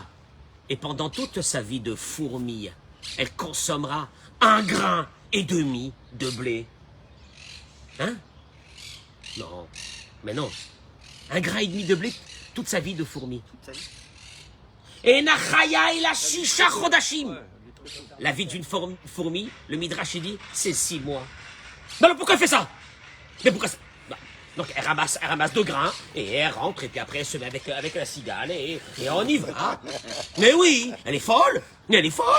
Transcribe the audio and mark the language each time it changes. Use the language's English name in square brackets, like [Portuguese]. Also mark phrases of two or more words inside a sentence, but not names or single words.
[French] Et pendant toute sa vie de fourmi, elle consommera 1,5 grain de blé. Hein? Non, mais non. 1,5 grain de blé toute sa vie de fourmi. [Hebrew] אינה חיה אלא שישה חודשים. [French] La vie d'une fourmi, le Midrash dit, c'est 6 mois. Mais alors pourquoi elle fait ça? Mais pourquoi ça? Donc elle ramasse 2 grains et elle rentre et puis après elle se met avec la cigale et on y va. Mais oui, elle est folle. Elle est folle.